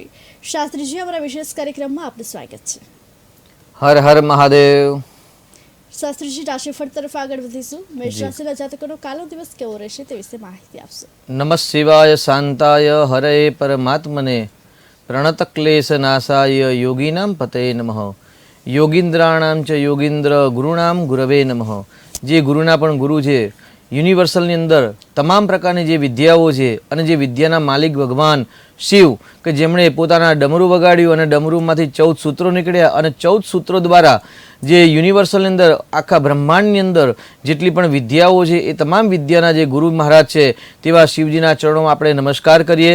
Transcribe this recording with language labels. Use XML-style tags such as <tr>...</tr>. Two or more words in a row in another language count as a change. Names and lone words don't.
<gu>શાસ્ત્રીજી, અમારા વિશેષ કાર્યક્રમમાં આપનું સ્વાગત છે। હર હર મહાદેવ। શાસ્ત્રીજી, રાશિફળ તરફ આગળ વધીશું। મેષ રાશિના જાતકોનો કાલો દિવસ કેવો રહેશે તે વિશે માહિતી આપશો।</gu> <sa>નમઃ શિવાય શાંતાય હરે પરમાત્મને પ્रणत क्लेश नाशाय योगीनां पतये नमः। योगींद्राणां च योगींद्र गुरुणां गुरवे नमः।</sa> <gu>જે ગુરુના પણ ગુરુ હૈ, યુનિવર્સલની અંદર તમામ પ્રકારની જે વિદ્યાઓ છે અને જે વિદ્યાના માલિક ભગવાન શિવ કે જેમણે પોતાના ડમરું વગાડ્યું અને ડમરૂમાંથી 14 સૂત્રો નીકળ્યા અને 14 સૂત્રો દ્વારા જે યુનિવર્સલની અંદર આખા બ્રહ્માંડની અંદર જેટલી પણ વિદ્યાઓ છે એ તમામ વિદ્યાના જે ગુરુ મહારાજ છે તેવા શિવજીના ચરણોમાં આપણે નમસ્કાર કરીએ।</gu>